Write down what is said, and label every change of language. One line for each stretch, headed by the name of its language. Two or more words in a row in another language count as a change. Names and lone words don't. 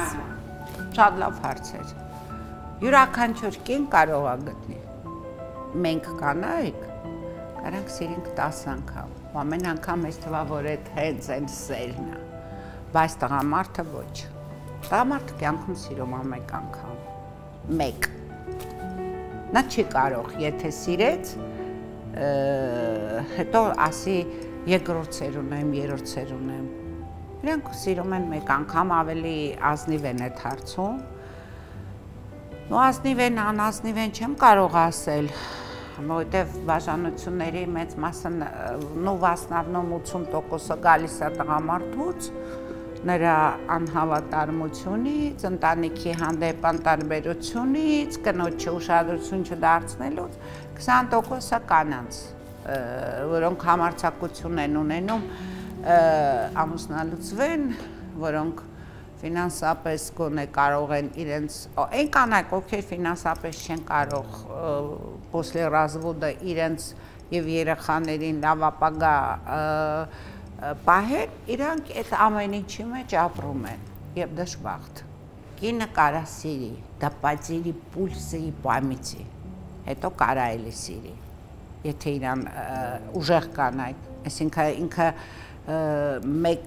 Armenian: Շատ լավ հարց էր։ Յուրաքանչյուր կին կարող է գտնել։ Մենք կանայք կարանք սիրենք 10 անգամ։ Ամեն անգամ ես թվա, որ այդ հենց այն սերն է։ Բայց տղամարդը ոչ։ Տղամարդը կյանքում սիրում է մեկ անգամ։ Մեկ։ Նա չի կարող, եթե սիրեց, հետո ասի երկրորդ ունեմ, երրորդ ունեմ։ Իրանք սիրում են մեկ անգամ, ավելի ազնիվ են այդ հարցում։ Ու ազնիվ են, անազնիվ են չեմ կարող ասել, որովհետև բաժանությունների մեծ մասը,
Russian: в основном
Armenian: 80% գալիս է տղամարդուց, նրա անհավատարմությունից, ընտանիքի հանդեպ անտարբերությունից, կնոջը ուշադրություն չդարձնելուց, 20%-ը կանանց, որոնք համարձակություն են ունենում ամուսնալուծվեն, որոնք ֆինանսապես գոնե կարող են իրենց, այն կանայք, ովքեր ֆինանսապես չեն կարող
Russian: после развода
Armenian: իրենց եւ երեխաներին լավ ապագա պահել, իրանք այդ ամեն ինչի մեջ ապրում են եւ դժբախտ։ Կինը կարա սիրի, դա պատերի պուլսի պամիցի, հետո կարա էլի սիրի, եթե իրան ուժեղ կանայք, այսինքն ինքը մեկ